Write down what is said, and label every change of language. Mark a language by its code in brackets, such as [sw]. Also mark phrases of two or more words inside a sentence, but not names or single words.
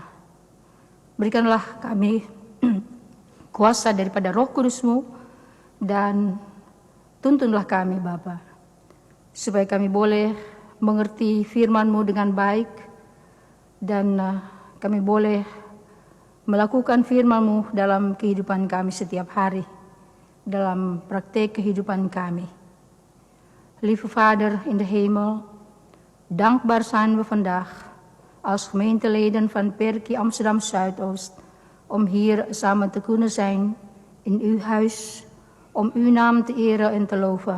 [id] Berikanlah kami kuasa daripada Roh Kudus-Mu dan tuntunlah kami Bapa, supaya kami boleh mengerti firman-Mu dengan baik dan kami boleh melakukan firman-Mu dalam kehidupan kami setiap hari, dalam praktek kehidupan kami. [nl] Lieve Vader in de hemel, dankbaar zijn we vandaag als gemeenteleden van Perki Amsterdam Zuidoost om hier samen te kunnen zijn in uw huis, om uw naam te eren en te loven.